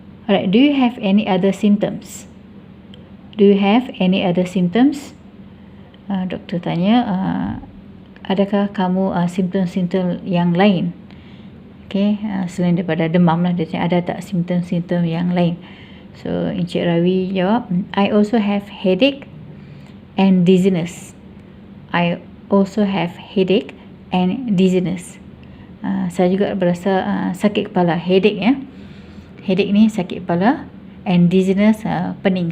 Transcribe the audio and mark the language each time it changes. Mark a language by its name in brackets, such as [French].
[English] Alright, do you have any other symptoms? Do you have any other symptoms? [Malay] Doktor tanya, adakah kamu simptom-simptom yang lain? Okay, selain daripada demam lah, dia tanya ada tak simptom-simptom yang lain? [English] So Encik Ravi [Malay] jawab, [English] I also have headache and dizziness. I also have headache and dizziness. [Malay] Saya juga berasa sakit kepala, headache ya. Headache ni sakit kepala, [English] and dizziness, [Malay] pening.